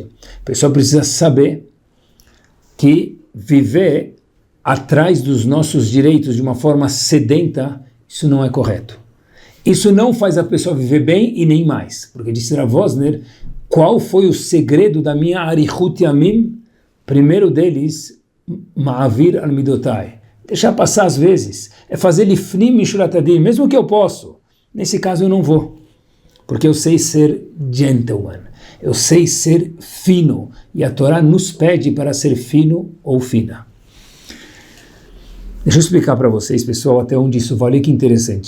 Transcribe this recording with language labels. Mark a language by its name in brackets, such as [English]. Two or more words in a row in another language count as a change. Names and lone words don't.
[Portuguese] A pessoa precisa saber que viver atrás dos nossos direitos de uma forma sedenta, isso não é correto. Isso não faz a pessoa viver bem e nem mais. Porque disse Rav Wosner, qual foi o segredo da minha [Hebrew] אריכות ימים? [Portuguese] Primeiro deles, [Hebrew] מעביר על מידותיי. [Portuguese] Deixar passar às vezes, é fazer [Hebrew] לפנים משורת הדין, [Portuguese] mesmo que eu posso. Nesse caso eu não vou. porque eu sei ser gentleman, eu sei ser fino, e a Torá nos pede para ser fino ou fina. Deixa eu explicar para vocês, pessoal, até onde isso vale, que interessante.